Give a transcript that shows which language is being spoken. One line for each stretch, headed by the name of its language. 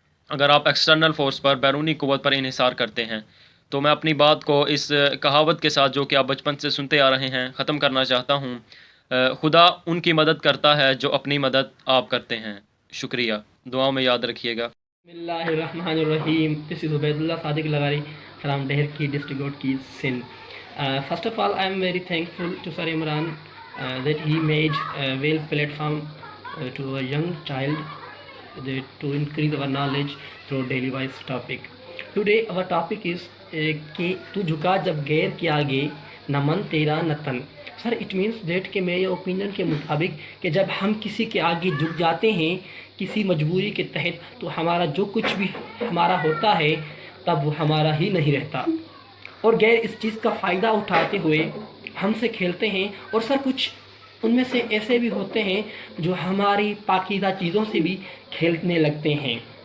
Urdu: اگر آپ external force پر، بیرونی قوت پر انحصار کرتے ہیں۔ تو میں اپنی بات کو اس کہاوت کے ساتھ جو کہ آپ بچپن سے سنتے آ رہے ہیں ختم کرنا چاہتا ہوں۔ خدا ان کی مدد کرتا ہے جو اپنی مدد آپ کرتے ہیں۔ شکریہ، دعاؤں میں یاد رکھیے گا۔
Arabic: بسم اللہ الرحمن الرحیم.
English: This is Ubaidullah Sadiq Lagari from Deherki district Godki, Sindh. First of all, I am very thankful to Sir Imran that he made a well platform to a young child to increase our knowledge through daily wise topic. Today our topic is
Urdu: کہ تو جھکا جب غیر کے آگے نہ من تیرا نہ تن. سر
English: it means that
Urdu: کہ میرے اوپینین کے مطابق کہ جب ہم کسی کے آگے جھک جاتے ہیں کسی مجبوری کے تحت تو ہمارا جو کچھ بھی ہمارا ہوتا ہے تب وہ ہمارا ہی نہیں رہتا، اور غیر اس چیز کا فائدہ اٹھاتے ہوئے ہم سے کھیلتے ہیں، اور سر کچھ ان میں سے ایسے بھی ہوتے ہیں جو ہماری پاکیزہ چیزوں سے بھی کھیلنے لگتے ہیں.